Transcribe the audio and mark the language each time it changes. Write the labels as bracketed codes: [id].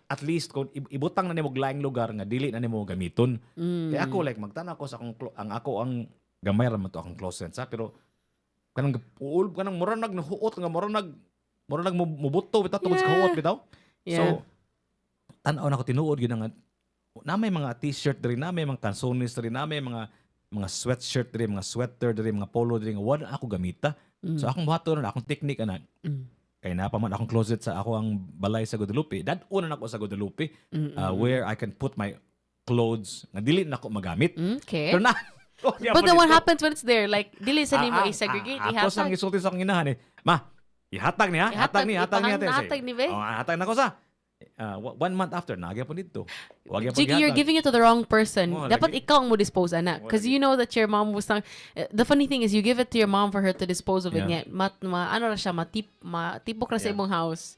[ceb] At least kung ibutang na nimo laing lugar nga dili na nimo gamiton. Kaya ako like magtanaw ko sa ang gamay ra man to akong closet sa, pero kanang mura naghuot nga mura nagmubuto bitaw tungod sa huot bitaw. So tanaw na ko tinuod gyud nga na may mga t-shirt diri, na may mga cansones diri, na may mga sweatshirt diri, mga sweater diri, mga polo diri nga wala ako gamita. So akong buhaton na akong technique ana. Kay na pa man akong closet sa ako ang balay sa Guadalupe. Dad-una na ako sa Guadalupe [en] where I can put my clothes [ceb] nga dili na ako magamit. Okay. Pero na [en] But then what happens when it's there? [ceb] Like, dili sa nimo i-segregate, Ako sang isulti sa akong inahan Ma, ihatag niya, hatag niya. Hatag ni be. Hatag na ko sa. 1 month after, nagyapon dito. [en] Jiggy, you're giving it to the wrong person. [ceb] Dapat ikaw ang mo dispose, anak. [en] Because you know that your mom was the funny thing is, you give it to your mom for her to dispose of it. [ceb] Ano na siya, matipok na sa ibong house.